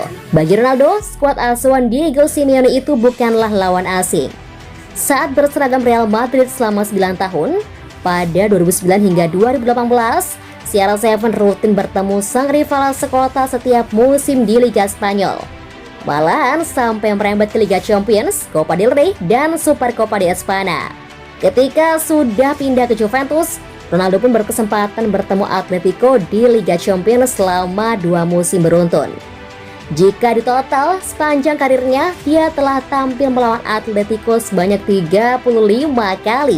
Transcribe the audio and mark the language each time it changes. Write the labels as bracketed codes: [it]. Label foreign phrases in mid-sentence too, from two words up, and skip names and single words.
[id] Bagi Ronaldo, skuad asuhan Diego Simeone itu bukanlah lawan asing. Saat berseragam Real Madrid selama 9 tahun, pada 2009 hingga 2018, CR7 rutin bertemu sang rival sekota setiap musim di Liga Spanyol. Malahan sampai merembet ke Liga Champions, Copa del Rey, dan Supercopa de España. Ketika sudah pindah ke Juventus, Ronaldo pun berkesempatan bertemu Atletico di Liga Champions selama 2 musim beruntun. Jika ditotal, sepanjang karirnya, dia telah tampil melawan Atletico sebanyak 35 kali.